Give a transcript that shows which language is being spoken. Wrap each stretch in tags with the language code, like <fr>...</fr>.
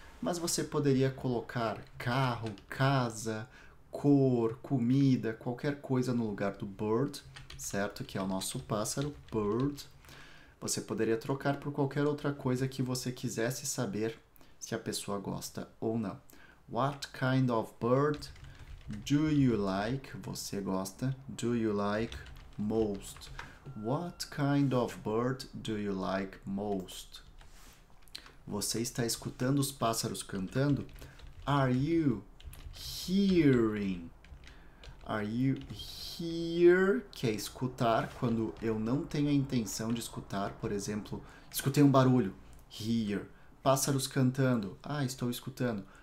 <pt>Mas você poderia colocar carro, casa, cor, comida, qualquer coisa no lugar do bird, certo? Que é o nosso pássaro, bird. Você poderia trocar por qualquer outra coisa que você quisesse saber se a pessoa gosta ou não.</pt> <en>What kind of bird do you like?</en> <pt>Você gosta.</pt> <en>Do you like most? What kind of bird do you like most?</en> <pt>Você está escutando os pássaros cantando?</pt> <en>Are you hearing? Are you hear?</en> <pt>Que é escutar, quando eu não tenho a intenção de escutar. Por exemplo, escutei um barulho. Hear. Pássaros cantando. Estou escutando.</pt>